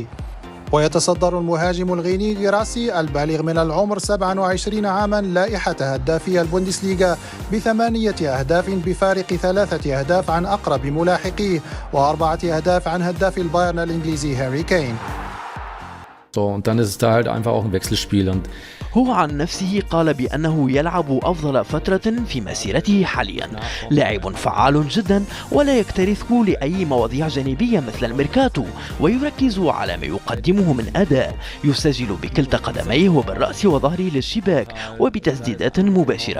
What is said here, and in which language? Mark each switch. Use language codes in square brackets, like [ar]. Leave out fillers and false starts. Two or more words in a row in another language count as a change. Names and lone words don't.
[ar] ويتصدر المهاجم الغيني غيراسي البالغ من العمر 27 عاما لائحة هدافي البوندسليغا ب8 أهداف بفارق 3 أهداف عن أقرب ملاحقيه و4 أهداف عن هداف البايرن الإنجليزي هاري كين. [de] So, und dann ist es da halt einfach auch ein Wechselspiel. Und [ar] هو عن نفسه قال بأنه يلعب أفضل فترة في مسيرته حاليا. لاعب فعال جدا ولا يكترث لأي مواضيع جانبية مثل الميركاتو، ويركز على ما يقدمه من أداء. يسجل بكلتا قدميه وبالرأس وظهره للشباك وبتسديدات مباشرة.